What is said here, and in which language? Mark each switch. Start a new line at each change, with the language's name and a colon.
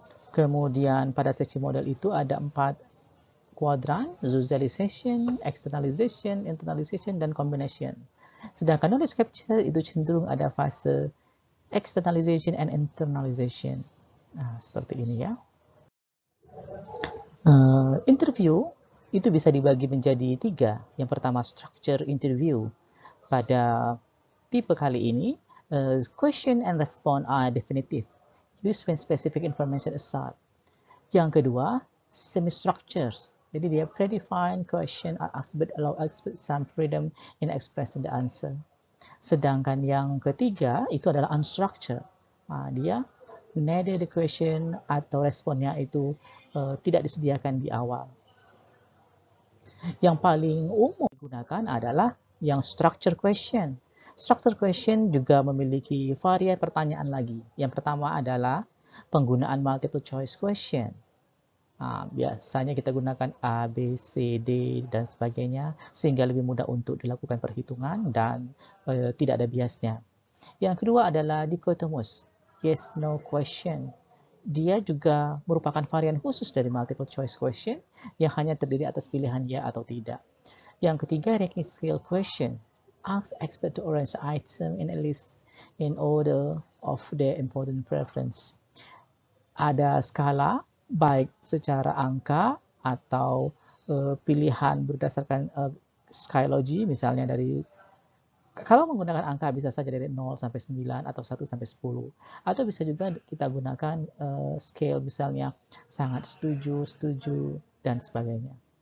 Indonesian: Kemudian pada Secchi model itu ada 4 kuadran, visualization, externalization, internalization, dan combination. Sedangkan knowledge capture itu cenderung ada fase externalization and internalization. Nah, seperti ini ya. Interview itu bisa dibagi menjadi 3. Yang pertama, structure interview. Pada tipe kali ini,
English: question and response are definitive, used when specific information is sought.
Indonesian: Yang kedua,
English: semi-structures.
Indonesian: Jadi dia
English: predefined question are asked but allow expert some freedom in expressing the answer.
Indonesian: Sedangkan yang ketiga itu adalah unstructured. Dia
English: neither the question
Indonesian: atau responnya itu tidak disediakan di awal. Yang paling umum digunakan adalah yang structure question. Structure question juga memiliki varian pertanyaan lagi. Yang pertama adalah penggunaan multiple choice question. Biasanya kita gunakan A, B, C, D, dan sebagainya, sehingga lebih mudah untuk dilakukan perhitungan dan tidak ada biasnya. Yang kedua adalah dichotomous, yes, no question. Dia juga merupakan varian khusus dari multiple choice question yang hanya terdiri atas pilihan ya atau tidak. Yang ketiga, ranking scale question.
English: Ask expert to arrange item in a list in order of their important preference.
Indonesian: Ada skala baik secara angka atau pilihan berdasarkan skylogy, misalnya dari kalau menggunakan angka bisa saja dari 0 sampai 9 atau 1 sampai 10. Atau bisa juga kita gunakan scale misalnya sangat setuju, setuju, dan sebagainya.